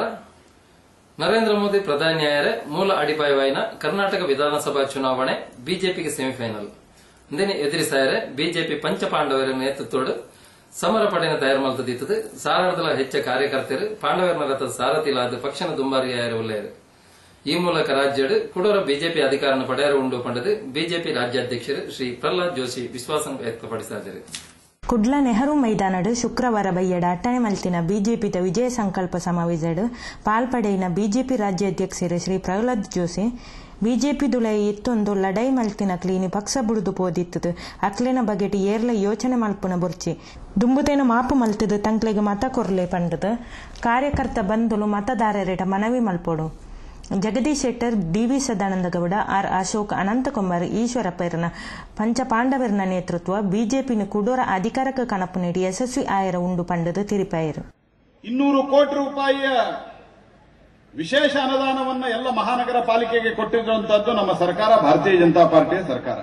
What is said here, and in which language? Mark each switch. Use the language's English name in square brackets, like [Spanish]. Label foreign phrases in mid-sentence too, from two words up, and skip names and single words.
[Tulu] ನರೇಂದ್ರ ಮೋದಿ ಪ್ರಧಾನಿಯಾಯರೆ ಮೂಲ ಅಡಿಪಾಯವಾಯಿನ ಕರ್ನಾಟಕ ವಿಧಾನಸಭಾ ಚುನಾವಣೆ ಬಿಜೆಪಿಗೆ ಸೆಮಿಫೈನಲ್ ಇಂದೇನೆ ಎದುರಿಸಾಯರೆ ಬಿಜೆಪಿ ಪಂಚಪಾಂಡವರ ನೇತೃತ್ವಡು ಸಮರ ಪಡೆನ ತಯಾರು ಮಲ್ತದಿತ್ತದು. ಸಾರಾರ್ಧಲ ಹೆಚ್ಚ ಕಾರ್ಯಕರ್ತರು ಪಾಂಡವರ ರಥದ ಸಾರಥಿಲಾದ ಪಕ್ಷನ ದುಂಬಾರಿಯಾಯರು ಉಳ್ಳೇರು. ಈ ಮೂಲಕ ರಾಜ್ಯಡು ಕುಡೋರ ಬಿಜೆಪಿ ಅಧಿಕಾರನ ಪಡೆಯರು ಉಂಡು ಪಂಡದು ಬಿಜೆಪಿ ರಾಜ್ಯಾಧ್ಯಕ್ಷರು ಶ್ರೀ ಪ್ರಹ್ಲಾದ್ ಜೋಶಿ ವಿಶ್ವಾಸ ವ್ಯಕ್ತಪಡಿಸಿದರು. ಕುಡ್ಲ ನೆಹರು ಮೈದಾನಡು ಶುಕ್ರವಾರ ಬಯ್ಯಡ ಅಟ್ಟಣೆ ಮಲ್ತಿನ ಬಿಜೆಪಿದ ವಿಜಯ ಸಂಕಲ್ಪ ಸಮಾವೇಶಡು ಪಾಲ್ಪಡೆಯಿನ ಬಿಜೆಪಿ ರಾಜ್ಯಾಧ್ಯಕ್ಷರು ಶ್ರೀ ಪ್ರಹ್ಲಾದ್ ಜೋಶಿ ಬಿಜೆಪಿ ದುಳೈ ಇತ್ತೊಂದು ಲಡೈ ಮಲ್ತಿನ ಕ್ಲೀನಿ ಪಕ್ಷ ಬುಡುದು ಪೋದಿತ್ತದು ಅಕ್ಲಿನ ಬಗೆಟ್ ಏರ್ಲ ಯೋಚನೆ ಮಲ್ಪುನ ಬುರ್ಚಿ ದುಂಬುತೇನ ಮಾಪು ಮಲ್ತದು ತಂಕ್ಲೆಗೆ ಮತ ಕೊರ್ಲೆ ಪಂಡದು ಕಾರ್ಯಕರ್ತ ಬಂದುಲು ಮತದಾರರಿಡ ಮನವಿ ಮಲ್ಪೋಡು. ಜಗದೀಶ್ ಶೆಟ್ಟರ್, ಡಿವಿ ಸದಾನಂದ ಗೌಡ, ಆರ್ ಅಶೋಕ್, ಅನಂತಕುಮಾರ್, ಈಶ್ವರಪ್ಪರನ ಪಂಚಪಾಂಡವರನ ನೇತೃತ್ವ ಬಿಜೆಪಿನ ಕುಡೋರ ಅಧಿಕಾರಕ್ಕೆ ಕಣಪು ನೀಡಿ ಯಶಸ್ವಿ ಆಯರ ಉಂಡು ಪಂಡದು ತಿರುಪಾಯರು. [Kannada] 200 ಕೋಟಿ ರೂಪಾಯಿಯ ವಿಶೇಷ ಅನುದಾನವನ್ನ ಎಲ್ಲ ಮಹಾನಗರ ಪಾಲಿಕೆಗೆ ಕೊಟ್ಟಿರುವಂತದ್ದು ನಮ್ಮ ಸರ್ಕಾರ, ಭಾರತೀಯ ಜನತಾ ಪಾರ್ಟಿಯ ಸರ್ಕಾರ.